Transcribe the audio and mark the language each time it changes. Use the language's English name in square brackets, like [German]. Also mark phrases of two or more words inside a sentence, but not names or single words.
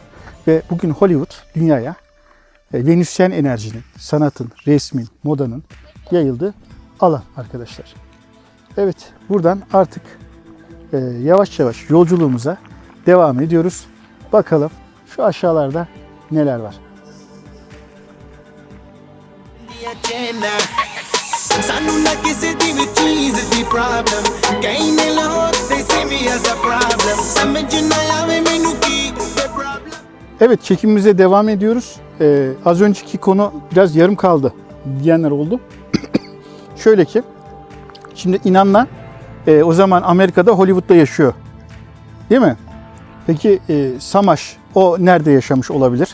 [Turkish] Ve bugün Hollywood dünyaya Venüsyen enerjinin, sanatın, resmin, modanın yayıldığı alan arkadaşlar. Evet, buradan artık yavaş yavaş yolculuğumuza devam ediyoruz. Bakalım şu aşağılarda neler var. [Punjabi] ਸਾਨੂੰ ਨਾ ਕਿਸੇ ਦੀ ਵੀ ਚੀਜ਼ ਦੀ ਪ੍ਰੋਬਲਮ ਕਈ ਨੇ ਲਾਹੌਰ [English] they see me as a problem [Punjabi] ਸਮਝ ਨਾ ਆਵੇ ਮੈਨੂੰ ਕੀ ਪ੍ਰੋਬਲਮ. [Turkish] Evet, çekimimize devam ediyoruz. Az önceki konu biraz yarım kaldı diyenler oldu. Şöyle ki, şimdi İnanna o zaman Amerika'da, Hollywood'da yaşıyor. Değil mi? Peki Samaş o nerede yaşamış olabilir?